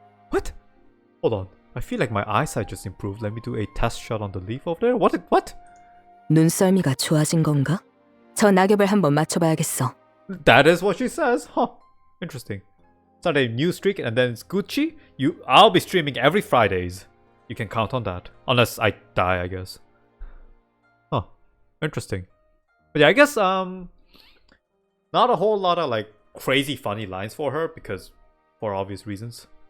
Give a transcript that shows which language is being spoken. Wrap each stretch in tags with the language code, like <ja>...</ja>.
<en>What? Hold on. I feel like my eyesight just improved. Let me do a test shot on the leaf over there. What?</en> <ko>눈썰미가 좋아진 건가? 저 낙엽을 한번 맞춰봐야겠어.</ko> <en>That is what she says. Huh. Interesting. Start a new streak and then it's Gucci. I'll be streaming every Fridays. You can count on that. Unless I die, I guess. Huh. Interesting. But yeah, I guess Not a whole lot of like crazy funny lines for her because for obvious reasons.</en>